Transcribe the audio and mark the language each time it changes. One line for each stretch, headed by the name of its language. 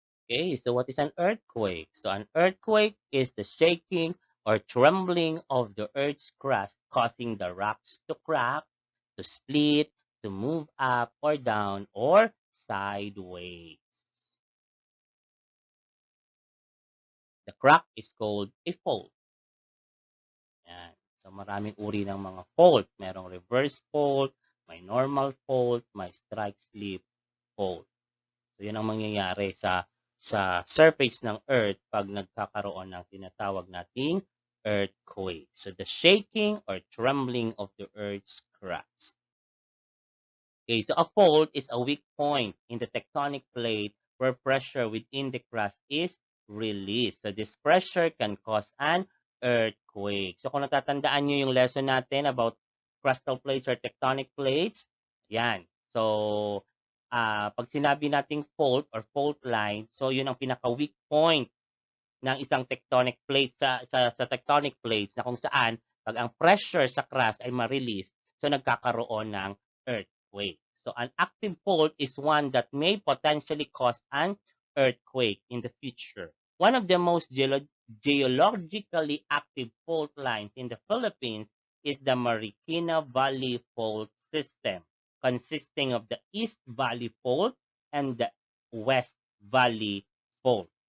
English: Okay, so what is an earthquake? So an earthquake is the shaking or trembling of the Earth's crust, causing the rocks to crack, to split, to move up or down or sideways. The crack is called a fault. Yan.
Filipino: So maraming uri ng mga fault. Merong reverse fault, may normal fault, may strike slip fault. So yun ang mangyayari sa surface ng Earth pag nagkakaroon ng tinatawag nating earthquake.
English: So the shaking or trembling of the Earth's crust. Okay, so a fault is a weak point in the tectonic plate where pressure within the crust is released. So this pressure can cause an earthquake.
Filipino: So kung natatandaan nyo yung lesson natin about crustal plates or tectonic plates, yan. So, pag sinabi nating fault or fault line, so yun ang pinaka-weak point ng isang tectonic plate sa tectonic plates na kung saan pag ang pressure sa crust ay ma-release, so nagkakaroon ng earthquake.
English: So an active fault is one that may potentially cause an earthquake in the future. One of the most geologically active fault lines in the Philippines is the Marikina Valley Fault System, consisting of the East Valley Fault and the West Valley Fault.